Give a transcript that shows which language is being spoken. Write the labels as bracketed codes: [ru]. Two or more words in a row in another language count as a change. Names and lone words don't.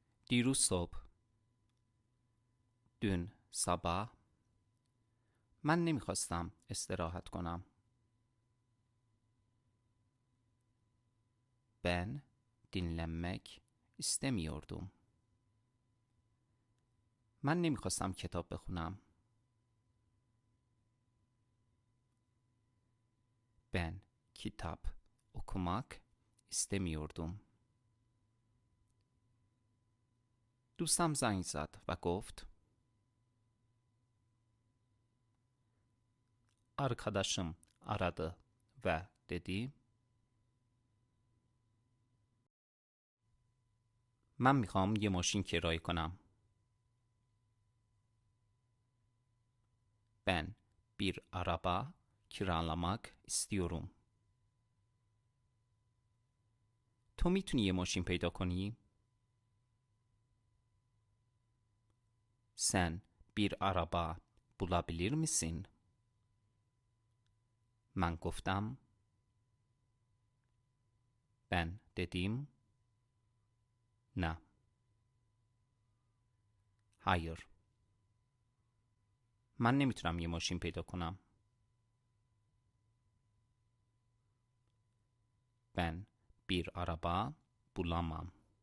[fa] دیروز صبح. [tr] dün sabah. [fa] من نمیخواستم استراحت کنم. [tr] Ben dinlenmek istemiyordum. [fa] من نمیخواستم کتاب بخونم. [tr] Ben kitap okumak istemiyordum. [fa] دوستم زنگ زد و گفت [tr] Arkadaşım aradı ve dedi [fa] من میخوام یه ماشین کرایه کنم. [tr] Ben bir araba kiralamak istiyorum. [fa] تو میتونی یه ماشین پیدا کنی؟ [tr] Sen bir araba bulabilir misin? [fa] من گفتم [tr] Ben dedim [fa] نه. [tr] hayır. [fa] من نمیتونم یه ماشین پیدا کنم. [tr] Ben bir araba bulamam.